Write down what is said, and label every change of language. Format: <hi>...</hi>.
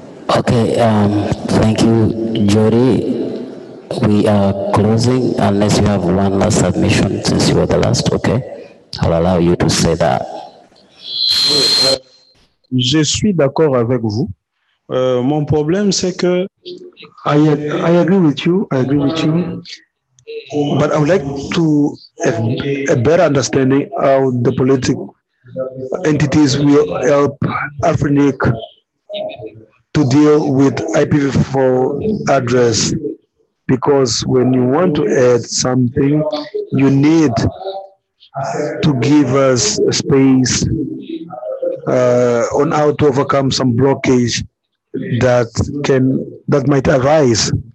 <en>Okay, thank you, Jody. We are closing unless you have one last submission since you were the last, okay? I'll allow you to say that.</en> <fr>Je suis d'accord avec vous. Mon problème, c'est que...</fr> <en>I agree with you, but I would like to have a better understanding how the political entities will help AFRINIC to deal with IPv4 address, because when you want to add something, you need to give us a space on how to overcome some blockage that might arise.</en>